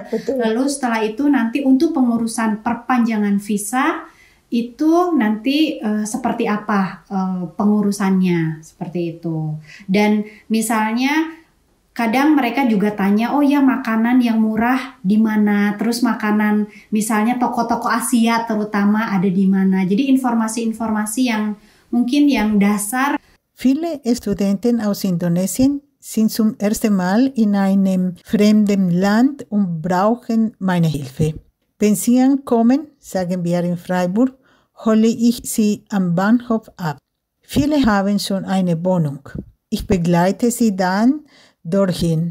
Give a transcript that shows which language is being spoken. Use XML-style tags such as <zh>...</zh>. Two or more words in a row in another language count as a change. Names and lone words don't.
<id>Lalu setelah itu nanti untuk pengurusan perpanjangan visa itu nanti seperti apa pengurusannya, seperti itu. Dan misalnya kadang mereka juga tanya, oh ya makanan yang murah di mana, terus makanan misalnya toko-toko Asia terutama ada di mana. Jadi informasi-informasi yang mungkin yang dasar.</id> <de>Viele Studenten aus Indonesien sind zum ersten Mal in einem fremden Land und brauchen meine Hilfe. Wenn sie ankommen, sagen wir in Freiburg, hole ich sie am Bahnhof ab. Viele haben schon eine Wohnung. Ich begleite sie dann dorthin.</de>